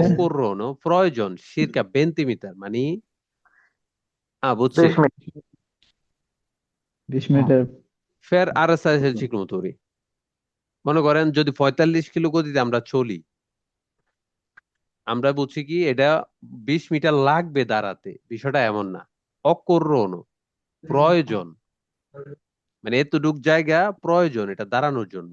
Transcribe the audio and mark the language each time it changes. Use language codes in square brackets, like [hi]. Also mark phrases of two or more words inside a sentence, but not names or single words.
[bn] occorrono প্রয়োজন circa 20 মিটার মানে বুঝছি। 20 মিনিট। 20 মিটার। [it] per arrestare il ciclomotori, [bn] মনে করেন যদি 45 কিলো গতিতে আমরা চলি, আমরা বুঝছি কি এটা 20 মিটার লাগবে দাঁড়াতে, বিষয়টা এমন না। অকর্রণ প্রয়োজন মানে এতটুক জায়গা প্রয়োজন এটা দাঁড়ানোর জন্য,